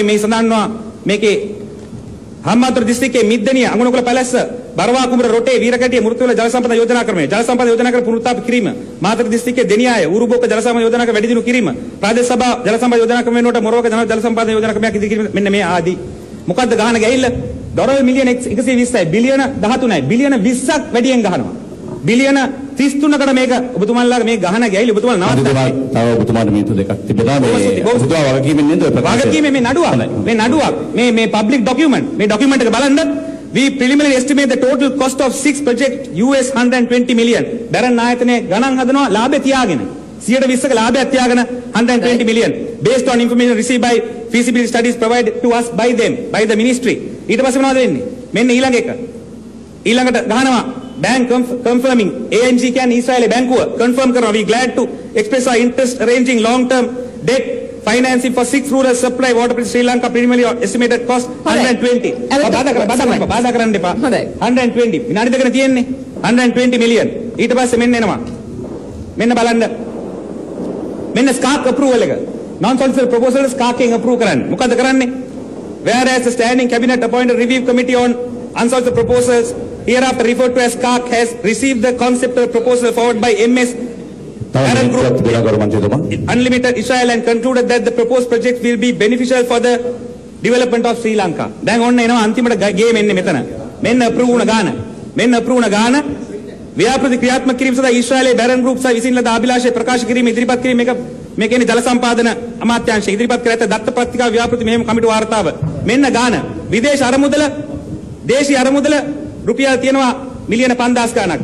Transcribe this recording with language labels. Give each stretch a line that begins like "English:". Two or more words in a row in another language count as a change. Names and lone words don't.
Sinhala: මේ සඳහන්වා මේකේ හම්බන්තොට දිස්ත්‍රික්කයේ මිද්දනිය අඟුණුකුල පැලැස්ස බරවා කුඹුර රොටේ වීරකැටිය මෘත්‍යවල ජල සම්පද යෝජනා ක්‍රමය ජල සම්පද යෝජනා ක්‍රම පුනරුත්ථාපිත කිරීම මාතර දිස්ත්‍රික්කයේ දෙනියාය ඌරුබෝක ජල සම්පද යෝජනා ක්‍රම වැඩි දියුණු කිරීම ප්‍රාදේශ සභා ජල සම්පද යෝජනා ක්‍රම වෙනුවට මොරවක ජල සම්පද යෝජනා ක්‍රමයක් ඉදිරි කිරීම මෙන්න මේ ආදී මොකද්ද ගහන ගැහිල්ල ඩොලර් මිලියන 120යි බිලියන 13යි බිලියන 20ක් වැඩියෙන් ගහනවා බිලියන 33කට මේක ඔබතුමාලා මේ ගහන ගැහිල්ල ඔබතුමාලා නවත්තන්න තව ඔබතුමාට මිනිත්තු දෙකක් තිබෙනවා මේ ඔබතුමා වගකීමෙන් නේද ඔය ප්‍රකාශය වගකීමේ මේ නඩුවක් මේ
English: public document
Sinhala: මේ ડોකියුමන්ට් එක බලන්න
English: we preliminarily estimate the total cost of 6 project US 120 million
Sinhala: දරන් ආයතනයේ ගණන් හදනවා ලාභය තියාගෙන 120ක ලාභයක් තියාගෙන
English: 120 million based on information received by feasibility studies provided to us by them by the ministry
Sinhala: ඊට පස්සේ මොනවද වෙන්නේ මෙන්න ඊළඟට ගහනවා
English: bank confirming ANG
Sinhala: කියන්නේ ඊශ්‍රායලයේ බැංකුව
English: confirm කරනවා we glad to express our interest arranging long term debt financing for 6 rural supply water project Sri Lanka preliminary estimated cost
Sinhala: 120 බාධා කරන්න එපා 120 විනාඩි දෙකක් තියෙන්නේ 120 million ඊට පස්සේ මෙන්න එනවා මෙන්න බලන්න මෙන්න
English: SCAC approval එක non solicited proposal SCAC එකෙන් approve
Sinhala: කරන්න මොකද කරන්නේ
English: whereas the standing cabinet appointed review committee on unsolicited proposals hereafter referred to as SCAC has received the concept of proposal forwarded by MS Darren Group Unlimited Israel and concluded that the proposed project will be beneficial for the development of Sri Lanka.
Sinhala: දැන් ඔන්න එනවා අන්තිමට ගේම එන්නේ මෙතන. මෙන්න අප්‍රූව් වුණ ගාන ව්‍යාපෘති ක්‍රියාත්මක කිරීම සඳහා ඊශ්‍රායලයේ බැරන් ගෲප් සහ විසින් ලද අභිලාෂය ප්‍රකාශ කිරීම ඉදිරිපත් කිරීම මේ කියන්නේ ජල සම්පාදන අමාත්‍යාංශය ඉදිරිපත් කර ඇත දත්ත පත්‍රිකා ව්‍යාපෘති මෙහෙම කමිටු වාර්තාව. මෙන්න ගාන විදේශ අරමුදල දේශීය අරමුදල රුපියල් තියෙනවා මිලියන 5000 ගණක්.